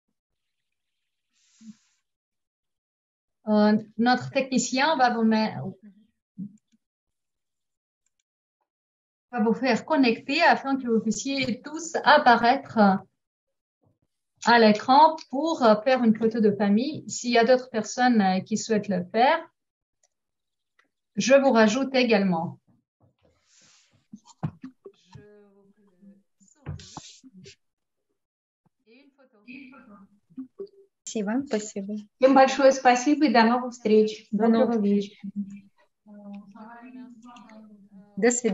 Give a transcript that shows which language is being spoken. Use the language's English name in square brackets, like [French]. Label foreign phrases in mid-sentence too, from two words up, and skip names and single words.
[French] Notre technicien va vous faire connecter afin que vous puissiez tous apparaître à l'écran pour faire une photo de famille. S'il y a d'autres personnes qui souhaitent le faire, je vous rajoute également. [Russian] Спасибо, спасибо. Всем большое спасибо и до новых встреч. Доброго вечера. До свидания. До свидания.